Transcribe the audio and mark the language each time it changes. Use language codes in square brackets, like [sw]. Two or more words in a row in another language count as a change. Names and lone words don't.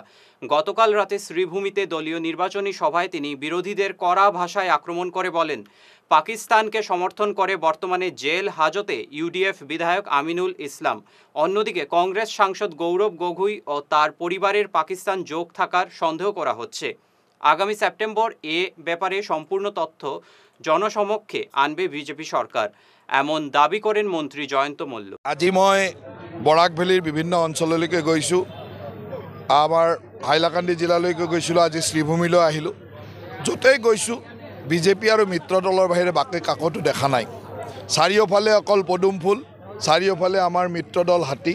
[bn] গতকাল রাতে শ্রীভূমিতে দলীয় নির্বাচনী সভায় তিনি বিরোধীদের কড়া ভাষায় আক্রমণ করে বলেন, পাকিস্তানকে সমর্থন করে বর্তমানে জেল হাজতে ইউডিএফ বিধায়ক আমিনুল ইসলাম। অন্যদিকে কংগ্রেস সাংসদ গৌরব গগৈ ও তার পরিবারের পাকিস্তান যোগ থাকার সন্দেহ করা হচ্ছে। আগামী সেপ্টেম্বর এ ব্যাপারে সম্পূর্ণ তথ্য জনসমক্ষে আনবে বিজেপি সরকার, এমন দাবি করেন মন্ত্রী জয়ন্ত মল্ল। [as] আজি মই বৰাক ভেলীৰ বিভিন্ন অঞ্চললৈকে গৈছোঁ। আমাৰ হাইলাকান্দি জিলালৈকে গৈছিলোঁ, আজি শ্ৰীভূমিলৈ আহিলোঁ। য'তেই গৈছোঁ বিজেপি আৰু মিত্ৰ দলৰ বাহিৰে বাকী কাকতো দেখা নাই। চাৰিওফালে অকল পদুম ফুল, চাৰিওফালে আমাৰ মিত্ৰ দল হাতী।